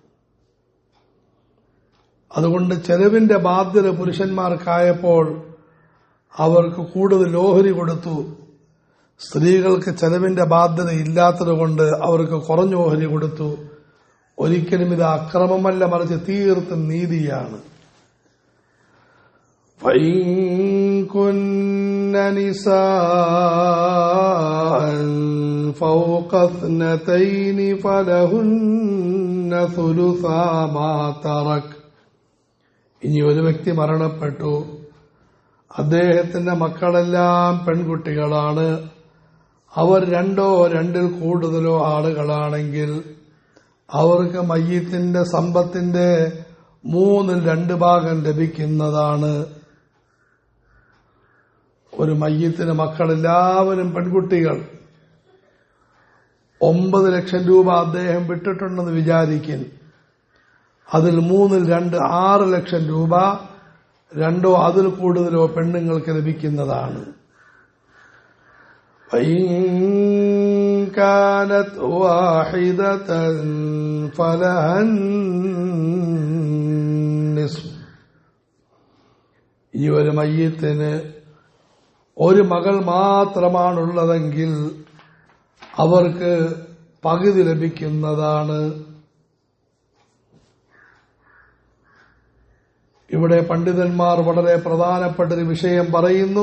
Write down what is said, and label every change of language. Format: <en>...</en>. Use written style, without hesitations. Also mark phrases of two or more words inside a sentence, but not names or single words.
<ml>അതുകൊണ്ട് ചെലവിന്റെ ബാധ്യത പുരുഷന്മാർക്കായപ്പോൾ അവർക്ക് കൂടുതൽ ഓഹരി കൊടുത്തു. സ്ത്രീകൾക്ക് ചെലവിന്റെ ബാധ്യത ഇല്ലാത്തതുകൊണ്ട് അവർക്ക് കുറഞ്ഞ ഓഹരി കൊടുത്തു. ഒരിക്കലും ഇത് അക്രമമല്ല, മറിച്ച് തീർത്തും നീതിയാണ്.</ml> <ar>فَإِن كُنَّ نِسَاءً فَوْقَ اثْنَتَيْنِ فَلَهُنَّ ثُلُثَا مَا تَرَكَ.</ar> <ml>ഇനി ഒരു വ്യക്തി മരണപ്പെട്ടു, അദ്ദേഹത്തിന്റെ മക്കളെല്ലാം പെൺകുട്ടികളാണ്, അവർ രണ്ടോ രണ്ടിൽ കൂടുതലോ ആളുകളാണെങ്കിൽ അവർക്ക് മയ്യിത്തിന്റെ സമ്പത്തിന്റെ 3/2 ഭാഗം ലഭിക്കുന്നതാണ്. ഒരു മയ്യിത്തിന് മക്കളെല്ലാവരും പെൺകുട്ടികൾ, 9 ലക്ഷം രൂപ അദ്ദേഹം വിട്ടിട്ടുണ്ടെന്ന് വിചാരിക്കും. അതിൽ 3/2 6 ലക്ഷം രൂപ രണ്ടോ അതിൽ കൂടുതലോ പെണ്ണുങ്ങൾക്ക് ലഭിക്കുന്നതാണ്.</ml> <ar>كانت واحدة فلها النصف.</ar> <ml>ഈ ഒരു മയ്യിത്തിന് ഒരു മകൾ മാത്രമാണുള്ളതെങ്കിൽ അവർക്ക് പകുതി ലഭിക്കുന്നതാണ്. ഇവിടെ പണ്ഡിതന്മാർ വളരെ പ്രധാനപ്പെട്ട ഒരു വിഷയം പറയുന്നു.</ml>